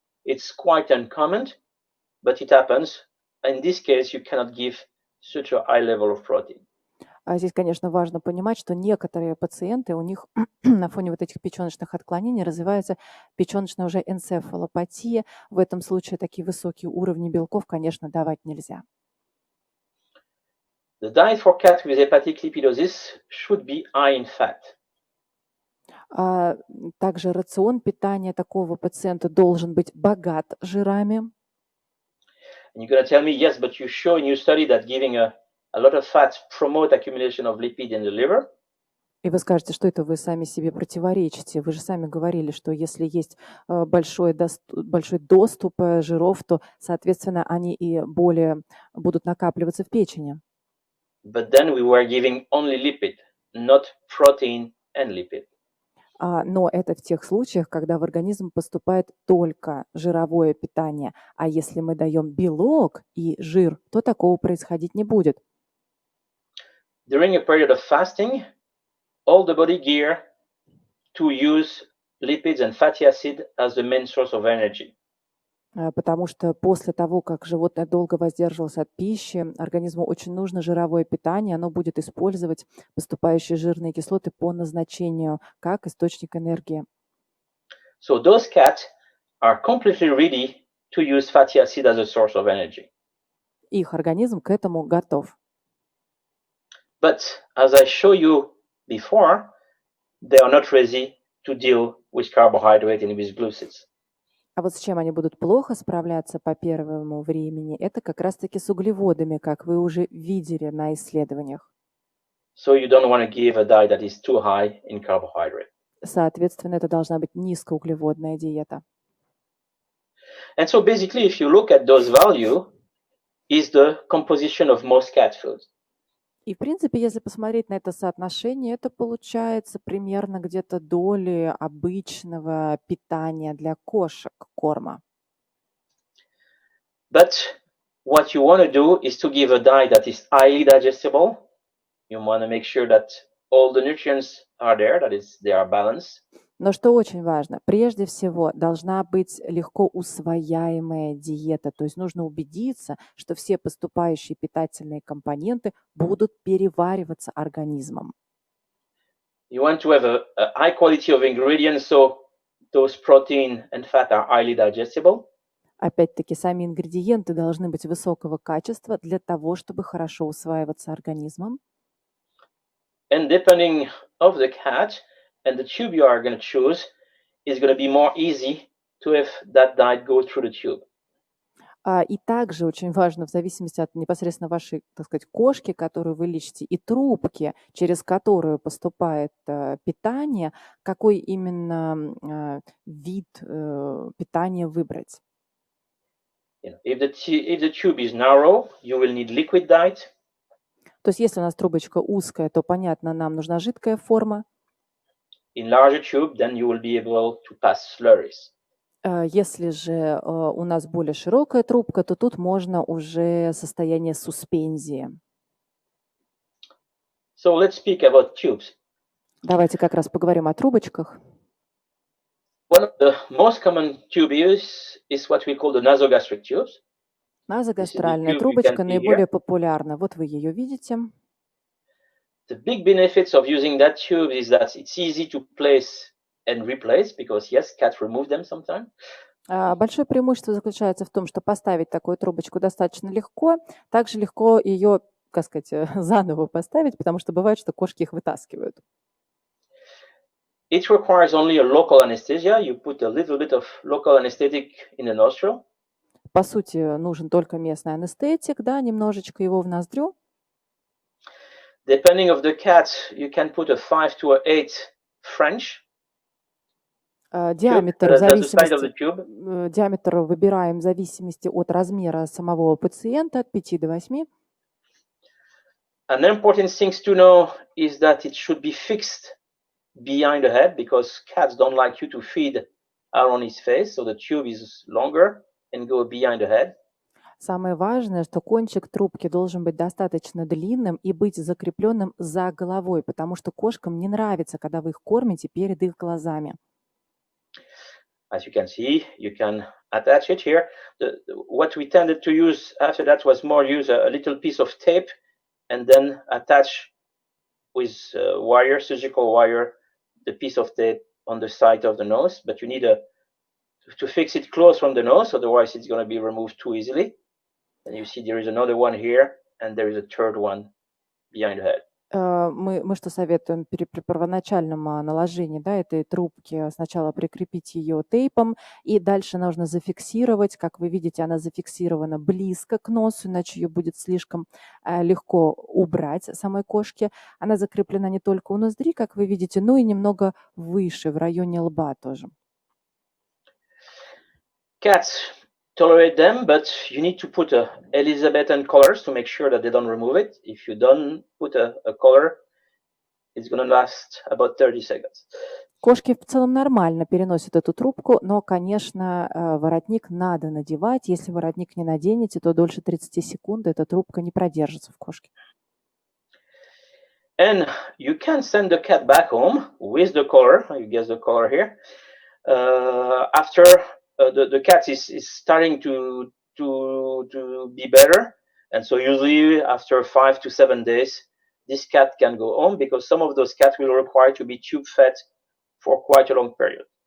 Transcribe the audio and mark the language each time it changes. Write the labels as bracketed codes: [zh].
[en] It's quite uncommon, but it happens. In this case, you cannot give such a high level of protein. [ru] Здесь, конечно, важно понимать, что некоторые пациенты, у них на фоне вот этих печеночных отклонений развивается печеночная уже энцефалопатия. В этом случае такие высокие уровни белков, конечно, давать нельзя. [en] The diet for cats with hepatic lipidosis should be high in fat. [ru] Также рацион питания такого пациента должен быть богат жирами. [en] And you're going to tell me, yes, but you show in your study that giving a lot of fat promote accumulation of lipid in the liver. [ru] И вы скажете, что это вы сами себе противоречите. Вы же сами говорили, что если есть большой доступ жиров, то, соответственно, они и более будут накапливаться в печени. [en] But then we were giving only lipid, not protein and lipid. [ru] Но это в тех случаях, когда в организм поступает только жировое питание. А если мы даем белок и жир, то такого происходить не будет. [en] During a period of fasting, all the body gear to use lipids and fatty acid as the main source of energy. [ru] Потому что после того, как животное долго воздерживалось от пищи, организму очень нужно жировое питание, оно будет использовать поступающие жирные кислоты по назначению, как источник энергии. [en] So those cats are completely ready to use fatty acid as a source of energy. [ru] Их организм к этому готов. [en] But as I showed you before, they are not ready to deal with carbohydrate and with glucids. [ru] А вот с чем они будут плохо справляться по первому времени, это как раз-таки с углеводами, как вы уже видели на исследованиях. [en] So you don't want to give a diet that is too high in carbohydrate. [ru] Соответственно, это должна быть низкоуглеводная диета. [en] And so basically, if you look at those values, is the composition of most cat food. [ru] И, в принципе, если посмотреть на это соотношение, это получается примерно где-то доли обычного питания для кошек корма. [en] But what you want to do is to give a diet that is highly digestible. You want to make sure that all the nutrients are there, that is, they are balanced. [ru] Но что очень важно, прежде всего должна быть легко усвояемая диета, то есть нужно убедиться, что все поступающие питательные компоненты будут перевариваться организмом. [en] You want to have a high quality of ingredients, so those protein and fat are highly digestible. [ru] Опять-таки, сами ингредиенты должны быть высокого качества для того, чтобы хорошо усваиваться организмом. [en] And depending of the cat and the tube you are going to choose is going to be more easy to have that diet go through the tube. [ru] И также очень важно, в зависимости от непосредственно вашей, так сказать, кошки, которую вы лечите, и трубки, через которую поступает питание, какой именно вид питания выбрать. [en] If the tube is narrow, you will need liquid diet. [ru] То есть если у нас трубочка узкая, то, понятно, нам нужна жидкая форма. [en] In larger tube, then you will be able to pass slurries. [ru] Если же у нас более широкая трубка, то тут можно уже состояние суспензии. [en] So let's speak about tubes. [ru] Давайте как раз поговорим о трубочках. [en] One of the most common tube use is what we call the nasogastric tubes. [ru] Назогастральная [en] tube you [ru] трубочка [en] can see [ru] наиболее популярна. Вот вы ее видите. [en] The big benefits of using that tube is that it's easy to place and replace because yes, cats remove them sometimes. [ru] Большое преимущество заключается в том, что поставить такую трубочку достаточно легко. Также легко ее, как сказать, заново поставить, потому что бывает, что кошки их вытаскивают. [en] It requires only a local anesthesia. You put a little bit of local anesthetic in the nostril. [ru] По сути, нужен только местный анестетик, да, немножечко его в ноздрю. [en] Depending of the cat, you can put a 5 to a 8 French. [ru] Диаметр, [en] That's the size of the tube. [ru] Диаметр выбираем в зависимости от размера самого пациента, от 5 до 8. [en] An important thing to know is that it should be fixed behind the head because cats don't like you to feed around his face. So the tube is longer and go behind the head. Самое важное, что кончик трубки должен быть достаточно длинным и быть закрепленным за головой, потому что кошкам не нравится, когда вы их кормите перед их глазами. As you can see, you can attach it here. What we tended to use after that was more use a little piece of tape and then attach with wire, surgical wire, the piece of tape on the side of the nose. But you need to fix it close from the nose, otherwise it's going to be removed too easily. And you see there is another one here, and there is a third one behind the head. [ru] Мы что советуем при первоначальном наложении, да, этой трубки сначала прикрепить ее тейпом, и дальше нужно зафиксировать. Как вы видите, она зафиксирована близко к носу, иначе ее будет слишком легко убрать самой кошке. Она закреплена не только у ноздри, как вы видите, но и немного выше, в районе лба тоже. [en] Cats tolerate them, but you need to put Elizabethan collars to make sure that they don't remove it. If you don't put a collar, it's going to last about 30 seconds. [ru] Кошки в целом нормально переносят эту трубку, но, конечно, воротник надо надевать. Если воротник не наденете, то дольше 30 секунд эта трубка не продержится в кошке. [en] And you can send the cat back home with the collar. You guess the collar here. After the cat is starting to be better, and so usually after 5 to 7 days, this cat can go home because some of those cats will require to be tube fed for quite a long period.